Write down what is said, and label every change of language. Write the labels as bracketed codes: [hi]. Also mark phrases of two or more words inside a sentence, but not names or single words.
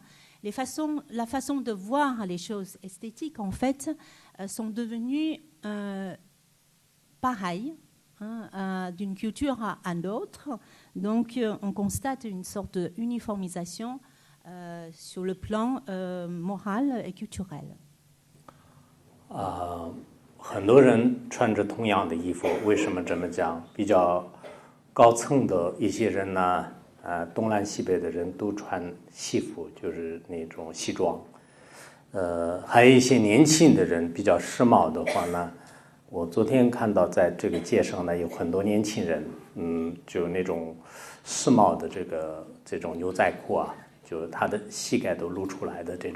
[fr] La façon de voir les choses esthétiques, en fait, sont devenues pareilles d'une culture à l'autre. Donc, on constate une sorte d'uniformisation sur le plan moral et culturel. [zh] 很多人穿着同样的衣服，为什么这么讲？比较高层的一些人呢？东南西北的人都穿西服，就是那种西装。还有一些年轻的人比较时髦的话呢，我昨天看到在这个街上呢，有很多年轻人，就那种时髦的这种牛仔裤啊，就是他的膝盖都露出来的这种。